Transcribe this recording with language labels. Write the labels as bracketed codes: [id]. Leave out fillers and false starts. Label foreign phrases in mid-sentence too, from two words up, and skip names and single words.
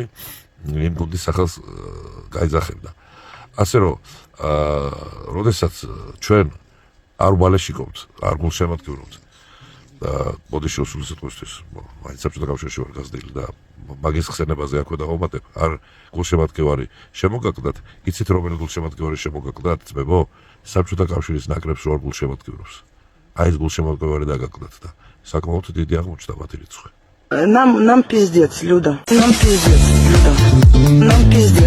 [ka] იმ გუნდის სახელს გაიძახებდა ასე რომ როდესაც ჩვენ არ ვალეშიკობთ არ გულშემატკივრობთ და ბოდიში უსულისწულისთვის მაინც საბჭოთა კავშირში ვარ გაზრდილი და მაგის ხსენებაზე აქვე დავამატებ არ გულშემატკივარი შემოგაკლდათ იცით რომელი გულშემატკივარი შემოგაკლდათ ძმებო საბჭოთა კავშირის ნაკრებს რო არ გულშემატკივრობს აი ეს გულშემატკივარი დაგაკლდათ და საკმაოდ დიდი აღმოჩნდა მათი რიცხვი [ru] Нам пиздец, Люда. Нам пиздец, Люда. Нам пиздец.